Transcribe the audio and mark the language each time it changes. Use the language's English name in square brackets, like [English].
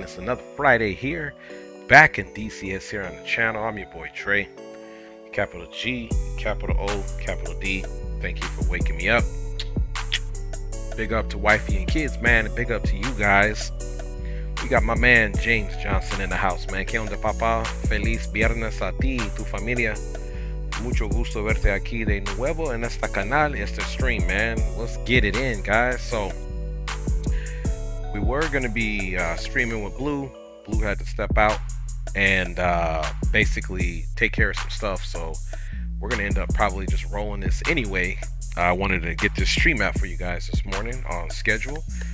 [English] It's another Friday here, back in DCS here on the channel. I'm your boy Trey. Capital G, capital O, capital D. Thank you for waking me up. Big up to wifey and kids, man. And big up to you guys. We got my man James Johnson in the house, man. [Spanish] ¿Qué onda, papá? Feliz viernes a ti y tu familia. Mucho gusto verte aquí de nuevo en este canal, este stream, man. [English] Let's get it in, guys. So we were going to be streaming with Blue. Blue had to step out and basically take care of some stuff. So we're going to end up probably just rolling this anyway. I wanted to get this stream out for you guys this morning on schedule.